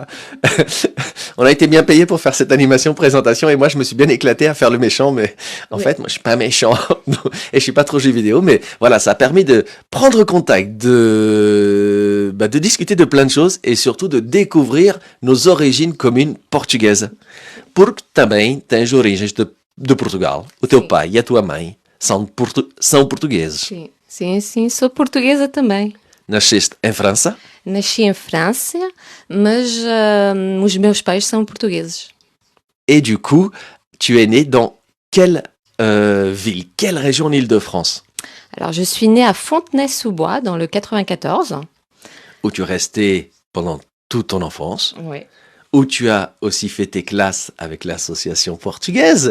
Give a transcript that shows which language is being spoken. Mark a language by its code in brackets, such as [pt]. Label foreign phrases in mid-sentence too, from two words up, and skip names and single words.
[fr] On a été bien payé pour faire cette animation présentation et moi, je me suis bien éclaté à faire le méchant. Mais en fait, moi, je suis pas méchant et je suis pas trop jeu vidéo. Mais voilà, ça a permis de prendre contact, de discuter de plein de choses et surtout de découvrir nos origines communes portugaises. [pt] Porque também tens origens de Portugal. O teu pai e a tua mãe são portugueses. Sim, sou portuguesa também. Nasceste em França? Nasci em França, mas os meus pais são portugueses. [fr] Et du coup, tu es né dans quelle ville, quelle région en Île-de-France? Alors, je suis née à Fontenay-sous-Bois, dans le 94. Où tu restais pendant toute ton enfance. Oui. Où tu as aussi fait tes classes avec l'association portugaise.